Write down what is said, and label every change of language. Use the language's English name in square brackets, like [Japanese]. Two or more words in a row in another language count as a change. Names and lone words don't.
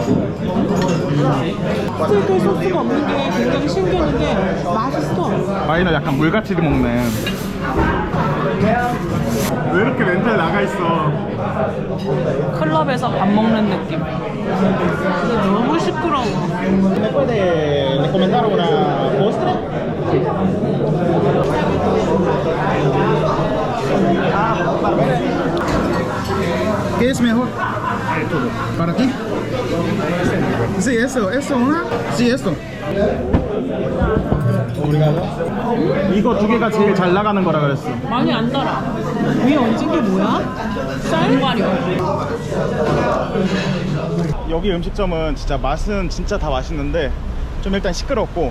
[Korean] 스테이크에 소스가 없는 게 굉장히 신기했는데 맛있어. 와인을 약간 물같이 먹네. 왜 이렇게 멘탈 나가있어? 클럽에서 밥 먹는 느낌. 너무 시끄러워. [Spanish] ¿Me puede recomendar una postre? ¿Qué es mejor? ¿Para ti? Sí, eso una? Sí, esto. [Korean] 이거 두 개가 제일 잘 나가는 거라 그랬어. 많이 안 달아. 위에 얹은 게 뭐야? 쌀? 여기 음식점은 진짜 맛은 진짜 다 맛있는데 좀 일단 시끄럽고